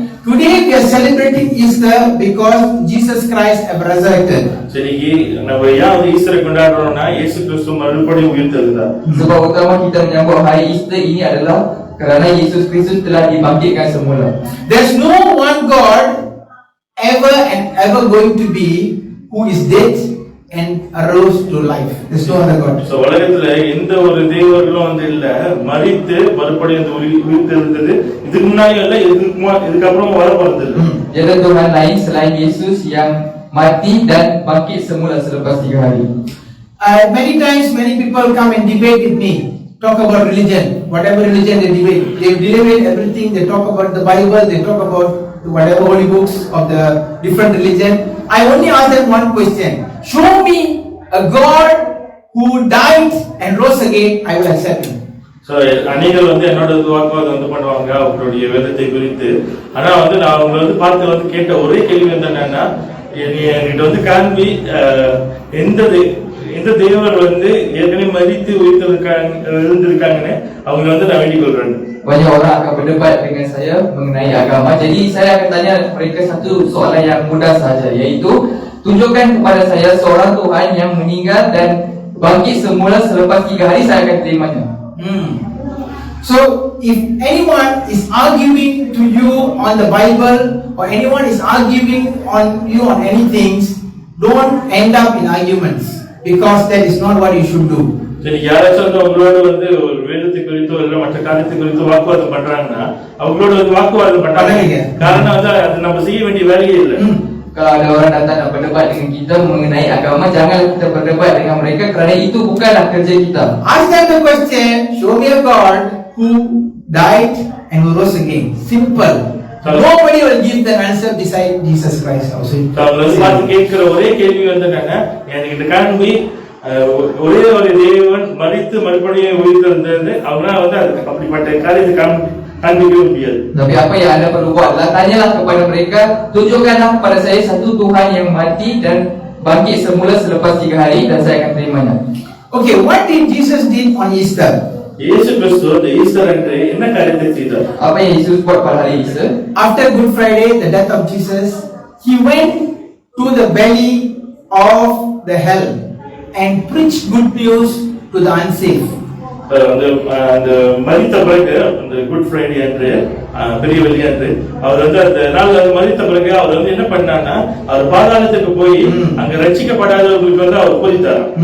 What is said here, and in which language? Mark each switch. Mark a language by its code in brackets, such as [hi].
[en] Today we are celebrating Easter because Jesus Christ have resurrected. [ta] சரிக்கு நம்ம ஏன் வந்து ஈஸ்டரை கொண்டாடுறோம்னா இயேசு கிறிஸ்து மறுபடியும் உயிர்த்தெழுந்தார். [ms] Sebab utama kita menyambut hari Easter ini adalah kerana Yesus Kristus telah dibangkitkan semula. [en] There's no one God ever and ever going to be who is dead and arose to life. There's no other God. [ta] So உலகத்துல எந்த ஒரு தேவர்களும் வந்து இல்ல மரித்து மறுபடியும் அந்த உயிர்த்தெழுந்தது இதுக்கு முன்னாடி இல்ல இதுக்கப்புறம் வர போறது இல்ல. [ms] Tiada Tuhan lain selain Yesus yang mati dan bangkit semula selepas 3 hari. [en] Many times many people come and debate with me, talk about religion, whatever religion they debate. They debate everything. They talk about the Bible. They talk about whatever holy books of the different religion. I only ask them one question: show me a God who died and rose again. I will accept him. [ta] So அநேகர் வந்து என்னோட வாக்குவாதம் வந்து பண்ணுவாங்க அவங்களுடைய வேதத்தை குறித்து. ஆனா வந்து நான் அவங்களை வந்து பார்த்து வந்து கேட்ட ஒரே கேள்வி வந்து என்னன்னா என்கிட்ட வந்து காண்பி எந்த தேவர் வந்து ஏற்கனவே மரித்து இருந்திருக்காங்கன்னு அவங்க வந்து நான் வேண்டிக் கொள்றேன். [ms] Banyak orang akan berdebat dengan saya mengenai agama. Jadi saya akan tanya mereka satu soalan yang mudah saja, iaitu tunjukkan kepada saya seorang Tuhan yang meninggal dan bangkit semula selepas 3 hari, saya akan terimanya. [en] So if anyone is arguing to you on the Bible or anyone is arguing on you on anything, don't end up in arguments because that is not what you should do. [ta] சரி யாராச்சும் வந்து அவங்களோட வந்து ஒரு வேதத்தை குறித்தோ இல்ல மற்ற காரியத்தை குறித்தோ வாக்குவாதம் பண்றாங்கன்னா அவங்களோட வந்து வாக்குவாதம் பண்றாங்க. காரணம் வந்து அது நம்ம செய்ய வேண்டிய வேலையே இல்லை. [ms] Kalau ada orang datang nak berdebat dengan kita mengenai agama, jangan kita berdebat dengan mereka kerana itu bukanlah kerja kita. [en] Ask them the question, show me a God who died and who rose again. Simple. Nobody will give the answer beside Jesus Christ also. [ta] அவங்களை பார்த்து கேட்கிற ஒரே கேள்வி வந்து என்னன்னா எனக்கு காண்பி ஒரே ஒரு தேவன் மரித்து மறுபடியும் உயிர்த்தெழுந்தது அவங்களால வந்து அப்படிப்பட்ட காரியத்தை காண்பிக்கவே முடியாது. [ms] Tapi apa yang anda perlu buat adalah tanyalah kepada mereka, tunjukkanlah kepada saya satu Tuhan yang mati dan bangkit semula selepas 3 hari dan saya akan terimanya. [en] Okay, what did Jesus did on Easter? [ta] இயேசு கிறிஸ்து அந்த Easter அன்று என்ன காரியத்தை செய்தார்? [ms] Apa yang Yesus buat pada hari Easter? [en] After Good Friday, the death of Jesus, he went to the belly of the hell and preached good news to the unsafe. [ta] அந்த மரித்த பிறகு அந்த குட் ஃப்ரைடே அன்று பெரிய வெள்ளி அன்று அவர் வந்து அந்த நாள் அது மரித்த பிறகு அவர் வந்து என்ன பண்ணான்னா அவர் பாதாளத்துக்கு போய் அங்க ரட்சிக்கப்படாதவர்களுக்கு வந்து அவர் போதித்தார்.